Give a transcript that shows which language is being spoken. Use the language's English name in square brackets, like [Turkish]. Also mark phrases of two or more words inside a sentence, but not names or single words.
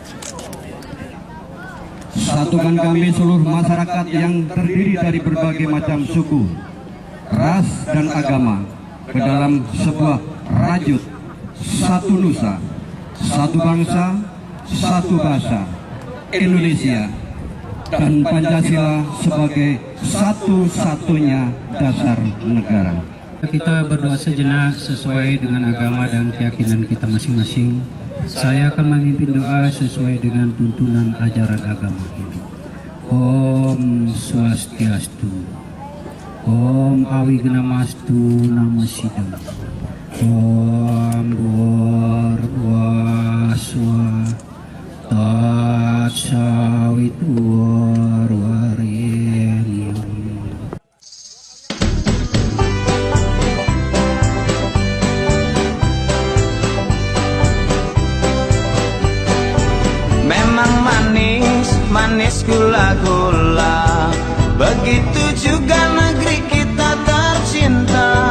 [Indonesian] Satukan kami seluruh masyarakat yang terdiri dari berbagai macam suku, ras, dan agama ke dalam sebuah rajut satu nusa, satu bangsa, satu bahasa, Indonesia, dan Pancasila sebagai satu-satunya dasar negara. Kita berdoa sejenak sesuai dengan agama dan keyakinan kita masing-masing. Saya akan memimpin doa sesuai dengan tuntunan ajaran agama ini. [Sanskrit] Om Swastiastu, Om Awigamastu Namo Sidam, Om Bhurvaswa Tatsaviturvarenyam. [Indonesian] Memang manis, manis gula-gula. Begitu juga negeri kita tercinta.